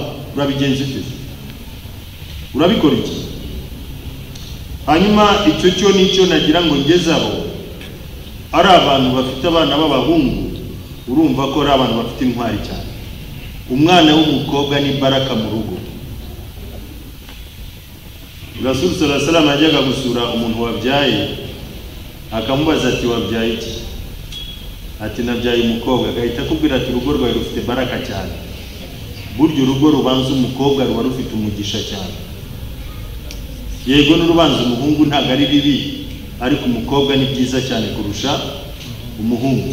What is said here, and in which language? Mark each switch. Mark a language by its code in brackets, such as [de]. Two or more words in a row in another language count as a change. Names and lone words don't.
[rw] Urabigenza ute? Urabikora iki? Hanyuma icyo cyo nicyo nagira ngo ngezaho, ari abantu bafite abana b'abahungu, urumva ko ari abantu bafite intwari cyane. Umwana w'umukobwa ni baraka mu rugo. Rasul [ar] صلى الله عليه وسلم [rw] ajyaga gusura umuntu wabyaye, akamubaza ati wabyaye iki? Ati nabyaye umukobwa. Agahita akubwira ati urugo rwawe rufite baraka cyane. Buryo urugo rubanza umukobwa ruba rufite umugisha cyane. Yego n'urubanza umuhungu ntabwo ari bibi, ariko umukobwa ni byiza cyane kurusha umuhungu.